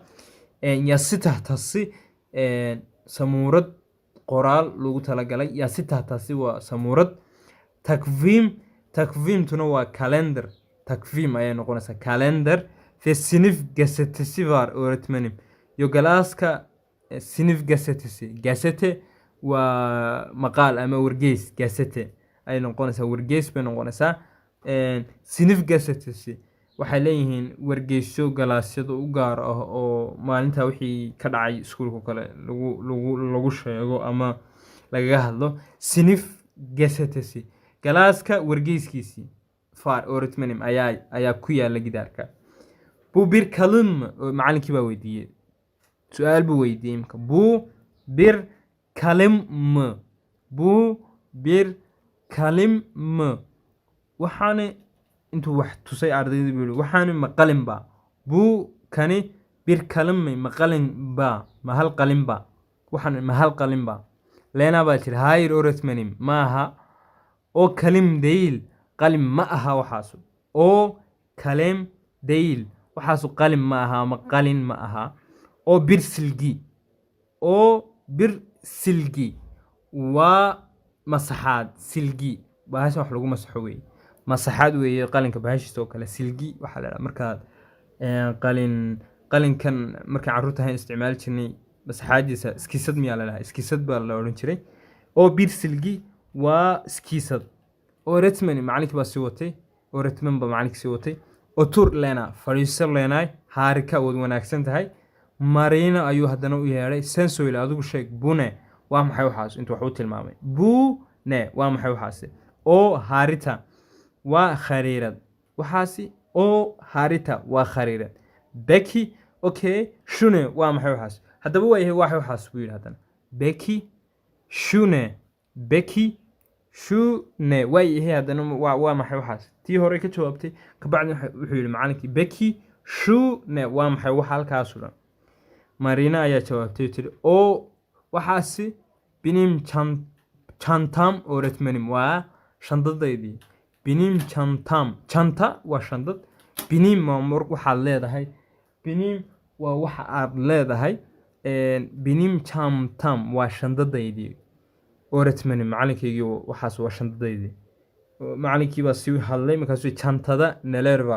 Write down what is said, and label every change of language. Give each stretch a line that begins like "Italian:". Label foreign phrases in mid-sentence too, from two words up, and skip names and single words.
Turkish: Yası tahtası
Somali: samuurad qoraal loogu talagalay.
Turkish: Yası tahtası
Somali: waa samuurad. Takvimtuna waa kalender. Takvim ayay noqonaysaa kalender.
Turkish: Ve sınıf gazetesi var öğretmenim.
Somali: Yo galaaska
Turkish: sınıf gazetesi.
Somali: Gazete waa maqaal ama wargeys gazete ay noqonaysaa wargeys bay noqonaysaa.
Turkish: Sinif gazetesi
Somali: waxay leeyihiin wargeysyo galaasyada u gaar ah oo maalinta wixii ka dhacay iskuulka kale lagu sheego ama lagaga hadlo.
Turkish: Sinif gazetesi
Somali: galaaska wargeyskiisii far öğretmenim ayaa ku yaala gidaarka.
Turkish: Bu bir kalın mı?
Somali: Macalinkii baa weydiiyey. Su'aal buu weydiiyey imka.
Turkish: Bu bir kalem mı? Bu bir kalem mı?
Somali: Waxaani intuu wax tusay ardayda buu yidhi waxaani ma qalin baa?
Turkish: Bu kani bir kalem mi?
Somali: Ma qalin baa? Ma hal qalin baa? Waxaani ma hal qalin baa? Lena baa tiri
Turkish: hayır öğretmenim maaha. O kalem değil.
Somali: Qalin ma aha waxaasu.
Turkish: O kalem değil.
Somali: Waxaasu qalin ma aha ama qalin ma aha.
Turkish: O bir silgi. O bir silgi.
Somali: Waa masaxaad. Silgi. Bahasha wax lagu masaxo weeye. Masaxaad weeye qalinka bahashiisa oo kale. Silgi waxaa la dhahaa markaad qalinkan markaan carruurta ahayn isticmaali jirnay masaxaadiisa iskiisad miyaa la dhahaa. Iskiisad baa la odhan jiray.
Turkish: O bir silgi
Somali: waa iskiisad. Öğretmenim macalinkii baa sii watay. Öğretmen baa macalinkii sii watay. Otur Lena. Fadhiiso Lena. Harika waad wanaagsan tahay. Marina ayuu haddana u yeedhay.
Turkish: Sen söyle
Somali: adigu sheeg.
Turkish: Bu ne?
Somali: Waa maxay waxaas? Intuu wax u tilmaamay.
Turkish: Bu ne?
Somali: Waa maxay waxaasi?
Turkish: O harita
Somali: waa khariirad. Waxaasi
Turkish: o harita
Somali: waa khariirad. Beki okay. Shune waa maxay waxaas? Haddaba waa yahay waxay waxaas buu yidhi haddana. Beki shune. Beki shune waa yahay haddana waa maxay waxaas? Tii hore ka jawaabtay kabacdi wuxuu yidhi macalinkii Beki shune waa maxay waxa halkaas u dhan. Marina ayaa jawaabtay tiri o waxaasi
Turkish: benim çantam öğretmenim
Somali: waa shandadaydii.
Turkish: Benim çantam. Çanta
Somali: waa shandad. Benim waa waxaad leedahay. Benim waa waxa aad leedahay.
Turkish: Benim çantam
Somali: waa shandadaydii. Öğretmenim macalinkaygii waxaas waa shandadaydii. Macalinkii baa sii hadlay markaasuu
Turkish: çantada neler var?